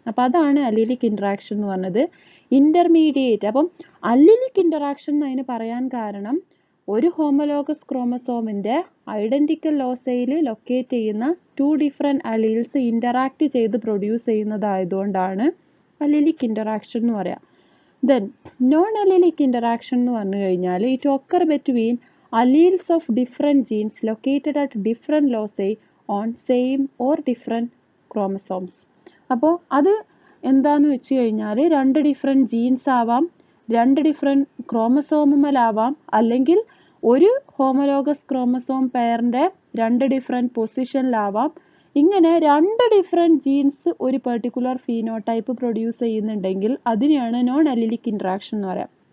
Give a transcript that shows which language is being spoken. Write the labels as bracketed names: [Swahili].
[Malayalam] അപ്പോൾ അതാണ് അല്ലെലിക് ഇൻട്രാക്ഷൻ എന്ന് പറഞ്ഞത്, ഇൻ്റർമീഡിയറ്റ്. അപ്പം അല്ലെലിക് ഇൻട്രാക്ഷൻ എന്ന് അതിന് പറയാൻ കാരണം ഒരു ഹോമോലോഗസ് ക്രോമസോമിൻ്റെ ഐഡൻറ്റിക്കൽ ലോസയിൽ ലൊക്കേറ്റ് ചെയ്യുന്ന 2 ഡിഫറെൻറ്റ് അലീൽസ് ഇൻ്ററാക്ട് ചെയ്ത് പ്രൊഡ്യൂസ് ചെയ്യുന്നതായതുകൊണ്ടാണ് അല്ലെലിക് ഇൻട്രാക്ഷൻ എന്ന് പറയാം. ദെൻ നോൺ അല്ലെലിക് ഇൻട്രാക്ഷൻ എന്ന് പറഞ്ഞു കഴിഞ്ഞാൽ [English] It occur between alleles of different genes located at different loci on same or different chromosomes. [Malayalam] അപ്പോൾ അത് എന്താന്ന് വെച്ച് കഴിഞ്ഞാൽ 2 ഡിഫറെൻറ്റ് ജീൻസ് ആവാം, 2 ഡിഫറെൻറ്റ് ക്രോമസോമുമലാവാം, അല്ലെങ്കിൽ ഒരു ഹോമോലോഗസ് ക്രോമസോം പെയറിൻ്റെ 2 ഡിഫറെൻറ്റ് പൊസിഷനിലാവാം. ഇങ്ങനെ 2 ഡിഫറെൻറ്റ് ജീൻസ് ഒരു പെർട്ടിക്കുലർ ഫീനോടൈപ്പ് പ്രൊഡ്യൂസ് ചെയ്യുന്നുണ്ടെങ്കിൽ അതിനെയാണ് നോൺ അല്ലെലിക് ഇൻട്രാക്ഷൻ എന്ന് പറയാം.